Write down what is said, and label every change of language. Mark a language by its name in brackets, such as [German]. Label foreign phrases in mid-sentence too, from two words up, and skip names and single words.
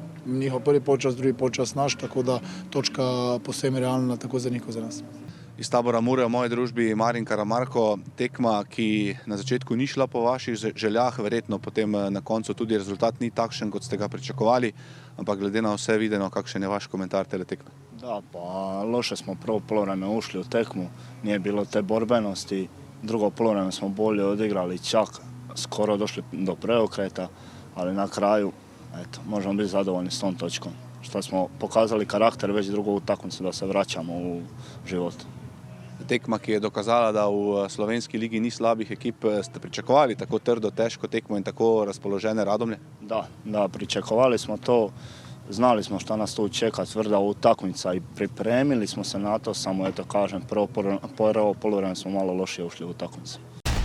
[Slovenian] Njihov prvi polčas, drugi polčas naš, tako da točka posebej realna tako za njih kot za nas. Iz tabora Mure v moji družbi Marin Karamarko, tekma, ki na začetku ni šla po vaših željah, verjetno potem na koncu tudi rezultat ni takšen, kot ste ga pričakovali, ampak glede na vse videno, kakšen je vaš komentar tele tekme? [Croatian] Da, pa loše smo prvo polovreme ušli u tekmu, nije bilo te borbenosti Drugo poluvreme smo bolje odigrali, čak skoro došli do preokreta, ali na kraju eto, možemo biti zadovoljni s tom točkom. Što smo pokazali karakter već drugu utakmicu da se vraćamo u život. [Slovenian] Tekma, ki je dokazala, da v slovenski ligi ni slabih ekip, ste pričakovali tako trdo, težko tekmo in tako razpoložene Radomlje? Da, pričakovali smo to, [Croatian] znali smo šta nas tu čeka, tvrda utakmica i pripremili smo se na to, samo eto kažem, prvo poluvreme smo malo lošije ušli u utakmicu.